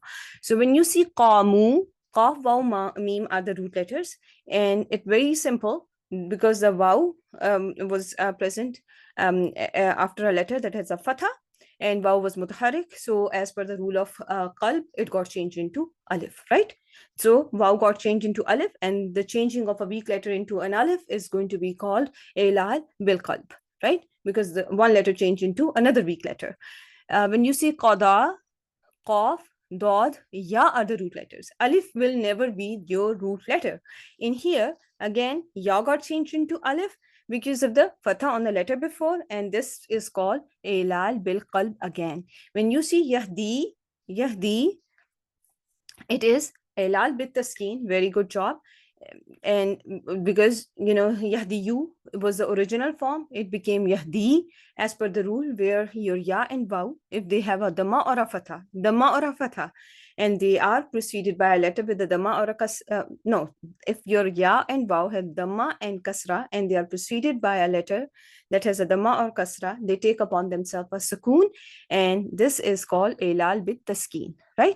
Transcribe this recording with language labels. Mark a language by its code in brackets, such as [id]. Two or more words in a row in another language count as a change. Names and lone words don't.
[en] So when you see qamu, qaf, waw, mim are the root letters, and it's very simple, because the waw was present after a letter that has a fatha, and waw was mutaharrik. So as per the rule of qalb, it got changed into alif, right? So waw got changed into alif, and the changing of a weak letter into an alif is going to be called [ar] إعلال بالقلب, [en] right? Because the one letter changed into another weak letter. When you see qada, qaf, dod, ya are the root letters. Alif will never be your root letter. In here, again, ya got changed into alif because of the fatha on the letter before, and this is called [ar] إعلال بالقلب [en] again. When you see yahdi, yahdi, it is [ar] إعلال بالتسكين. [en] Very good job. And because yahdiyu was the original form, it became yahdi as per the rule, where your ya and waw, if they have a dhamma or a fatha, and they are preceded by a letter with a dhamma or a no, if your ya and waw have dhamma and kasra, and they are preceded by a letter that has a dhamma or kasra, they take upon themselves a sukoon, and this is called [ar] إعلال بالتسكين, [en] right?